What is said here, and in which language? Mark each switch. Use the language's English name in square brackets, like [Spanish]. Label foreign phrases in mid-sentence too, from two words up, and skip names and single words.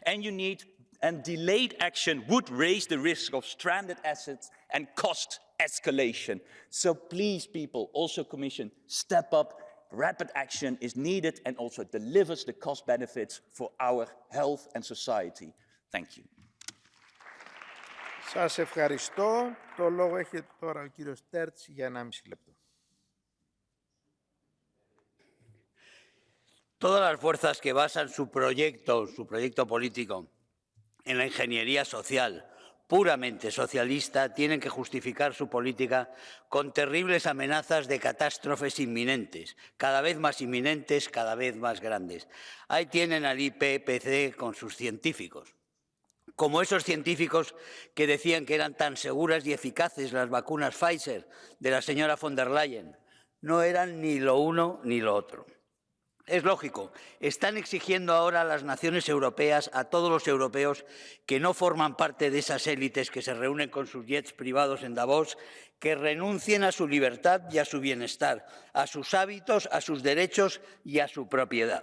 [English] And delayed action would raise the risk of stranded assets and cost escalation. So please, people, also Commission, step up. Rapid action is needed and also delivers the cost benefits for our health and society. Thank you. [Greek] Σας ευχαριστώ. Το λόγο έχει τώρα ο κύριος Τέρτς για 1,5 λεπτό. [Spanish] Todas las fuerzas que basan su proyecto político en la ingeniería social, puramente socialista, tienen que justificar su política con terribles amenazas de catástrofes inminentes, cada vez más inminentes, cada vez más grandes. Ahí tienen al IPCC con sus científicos, como esos científicos que decían que eran tan seguras y eficaces las vacunas Pfizer de la señora von der Leyen. No eran ni lo uno ni lo otro. Es lógico, están exigiendo ahora a las naciones europeas, a todos los europeos que no forman parte de esas élites que se reúnen con sus jets privados en Davos, que renuncien a su libertad y a su bienestar, a sus hábitos, a sus derechos y a su propiedad.